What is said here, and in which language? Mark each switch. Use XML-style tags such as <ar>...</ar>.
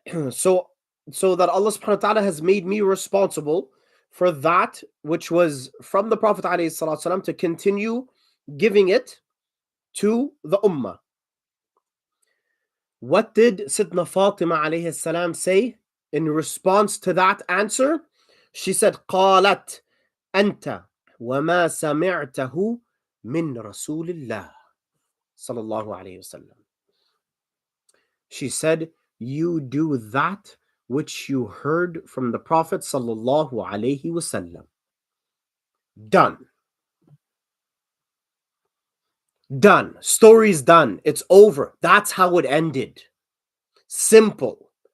<en>So that Allah subhanahu wa ta'ala has made me responsible for that which was from the Prophet alayhi salatu wasalam, to continue giving it to the ummah. What did Sayyidina Fatima alayhi salam say in response to that answer? She said,</en> <ar>قالت أنت وما سمعته من رسول الله صلى الله عليه وسلم.</ar> <en>She said, you do that which you heard from the Prophet sallallahu alaihi wasallam. Done. Done. Story's done. It's over. That's how it ended. Simple.</en>